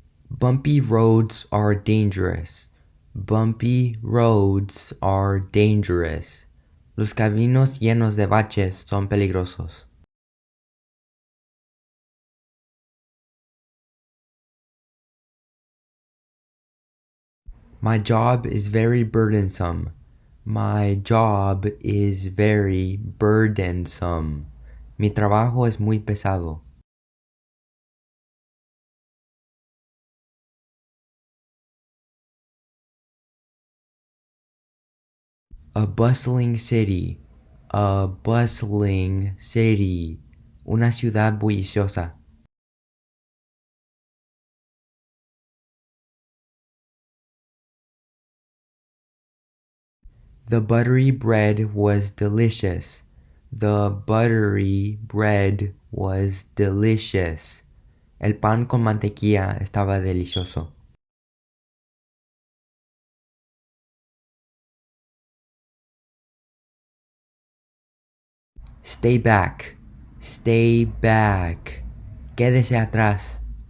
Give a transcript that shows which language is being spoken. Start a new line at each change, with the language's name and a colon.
English: Bumpy roads are dangerous. Bumpy roads are dangerous.
Spanish: Los caminos llenos de baches son peligrosos.
English: My job is very burdensome. My job is very burdensome.
Spanish: Mi trabajo es muy pesado.
English: A bustling city. A bustling city.
Spanish: Una ciudad bulliciosa.
English: The buttery bread was delicious. The buttery bread was delicious.
Spanish: El pan con mantequilla estaba delicioso.
English: Stay back. Stay back.
Spanish: Quédese atrás.